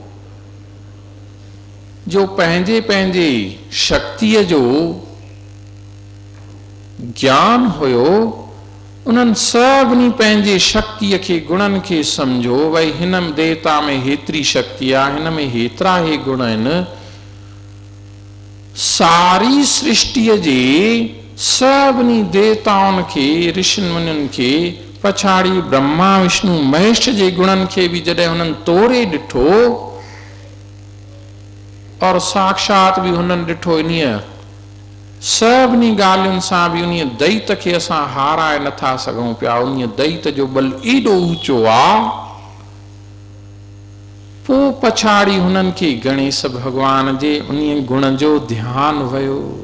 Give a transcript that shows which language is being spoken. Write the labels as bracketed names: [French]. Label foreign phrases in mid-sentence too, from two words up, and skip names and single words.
[Sindhi] जो पंहिंजे पंहिंजे शक्तिअ जो ज्ञान हुयो, उन्हनि सभिनी पंहिंजे शक्तिअ खे गुणनि खे सम्झो, भई हिन देवता में हेतिरी शक्ति आहे, हिन में हेतिरा ही गुण आहिनि। सारी सृष्टिअ जे सभिनी देवताउनि खे, ऋषियुनि मुनियुनि खे पछाड़ी ब्रह्मा विष्णु महेश जे गुणन के भी जडे उन्हनि तोड़े ॾिठो और साक्षात भी उन्हनि ॾिठो इन्हीअ सभिनी ॻाल्हियुनि सां भी उन्हीअ दैत खे असां हाराए नथा सघूं पिया। उन्हीअ दैत जो बल एॾो ऊचो आहे। पोइ पछाड़ी हुननि खे गणेश भगवान जे उन्हीअ गुण जो ध्यानु वियो।